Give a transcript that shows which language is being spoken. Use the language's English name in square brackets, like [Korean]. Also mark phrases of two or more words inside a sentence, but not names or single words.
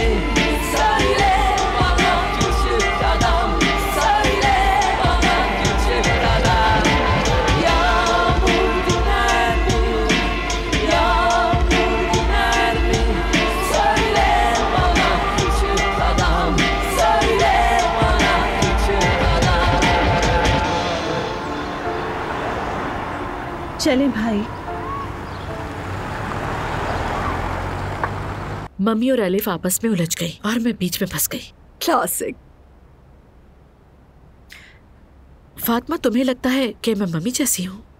[Turkish] Söyle bana küçük adam, söyle bana küçük adam. Yağmur diner mi? Yağmur diner mi? Söyle bana küçük adam, söyle bana küçük adam. [Hindi] चलें भाई। मम्मी और एलिफ आपस में उलझ गई और मैं बीच में फंस गई। क्लासिक। फातिमा, तुम्हें लगता है कि मैं मम्मी जैसी हूँ?